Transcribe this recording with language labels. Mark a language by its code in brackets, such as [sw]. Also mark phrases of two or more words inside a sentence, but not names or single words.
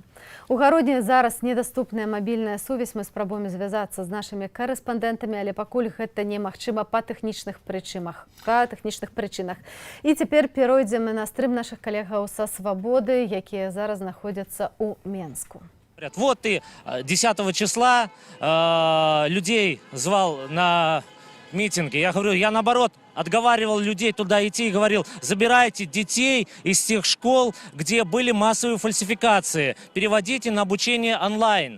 [be] У Гародні зараз недаступная мабільная сувязь. Мы спрабуем звязацца з нашымі карэспандэнтамі, але пакуль гэта немагчыма па тэхнічных прычынах. І цяпер перайдзем на стрым нашых калегаў са Свабоды, якія зараз знаходзяцца ў Менску. [ru] Вот ты 10 числа людей звал на митинги. Я говорю, я наоборот отговаривал людей туда идти и говорил, забирайте детей из тех школ, где были массовые фальсификации, переводите на обучение онлайн.